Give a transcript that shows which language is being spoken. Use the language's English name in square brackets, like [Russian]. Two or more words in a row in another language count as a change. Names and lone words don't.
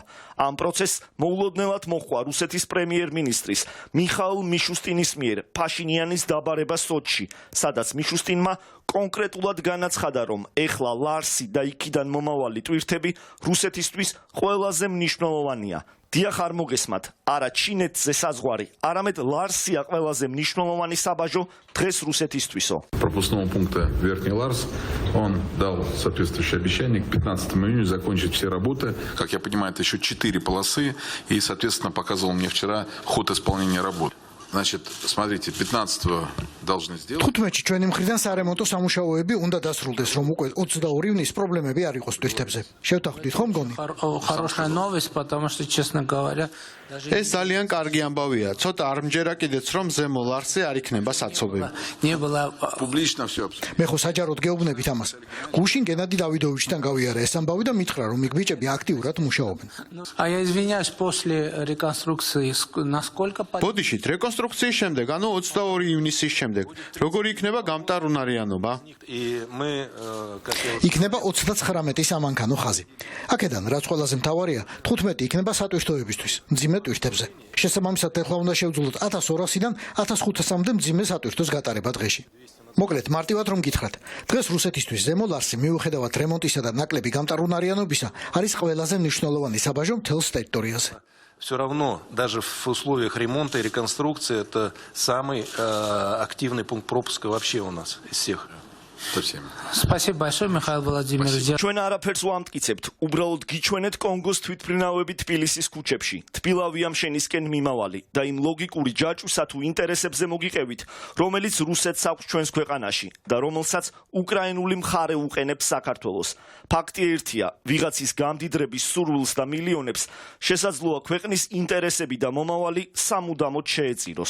[Georgian] ამ პროცესს მოულოდნელად მოჰყვა რუსეთის პრემიერ-მინისტრის მიხაილ მიშუსტინის მიერ ფაშინიანის დაბარება სოჩში, სადაც მიშუსტინმა კონკრეტულად განაცხადა, რომ ეხლა ლარსი და იქიდან მომავალი ტვირთები რუსეთისთვის ყველაზე მნიშვნელოვანია. დიახ, არ მოგესმათ, არა ჩინეთზე საზღვარი, არამედ ლარსია ყველაზე მნიშვნელოვანი საბაჟო დღეს რუსეთისთვისო. [Russian] Пропускного пункта Верхний Ларс, он дал соответствующее обещание к 15 июня закончить все работы. Как я понимаю, это еще 4 полосы, и, соответственно, показывал мне вчера ход исполнения работ. Значит, смотрите, 15-го должны сделать. [Georgian] 15-ში ჩვენი მხრიდან სარემონტო სამუშაოები უნდა დასრულდეს, რომ უკვე 22 ივნისს პრობლემები არ იყოს ტვირთებზე. შევთანხმდით ხომ გონი? [Russian] Хорошая новость, потому что, честно говоря, [Georgian] ეს ძალიან კარგი ამბავია. ცოტა არ მჯერა კიდეც, რომ ზემო ლარსზე არ იქნება საცობი. [Russian] не было Публично все. [Georgian] მე ხო საჯაროდ გეუბნებით ამას. გუშინ გენადი დავიდოვიჩთან გავიარა ეს ამბავი და მითხრა, რომ იქ ბიჭები აქტიურად მუშაობენ. [Russian] А я извиняюсь, после реконструкции насколько [Georgian] ბოდიშით, რეკონსტრუქციის შემდეგ, ანუ 22 ივნისის შემდეგ, როგორი იქნება გამტარუნარიანობა? იქნება 39-ის ამანქანო ხაზი. აქედან რაც ყველაზე მთავარია, 15 იქნება სატვირთოებისთვის, მძიმე ტვირთებზე. შესაბამისად, ეხლა უნდა შევძლოთ 1200-დან 1500-მდე მძიმე სატვირთოს გატარება დღეში. მოკლედ, მარტივად რომ გითხრათ, დღეს რუსეთისთვის ზემო ლარსი მიუხედავად რემონტისა და ნაკლები გამტარუნარიანობისა, არის ყველაზე მნიშვნელოვანი საბაჟო მთელს ტერიტორიაზე. [Russian] Все равно, даже в условиях ремонта и реконструкции, это самый активный пункт пропуска вообще у нас из всех. Спасибо большое, Михаил Владимирович. [Georgian] ჩვენ არაფერს ვამტკიცებთ, უბრალოდ გიჩვენეთ კონგოს თვითმფრინავები თბილისის ქუჩებში, თბილავი ამ შენისკენ მიმავალი და იმ ლოგიკური ჯაჭვისა თუ ინტერესებზე მოგიყევით, რომელიც რუსეთს აქვს ჩვენს ქვეყანაში და რომელსაც უკრაინული მხარე უყენებს საქართველოს. ფაქტი ერთია, ვიღაცის გამდიდრების სურვილს და მილიონებს შესაძლოა ქვეყნის ინტერესები და მომავალი სამუდამოდ შეეწიროს.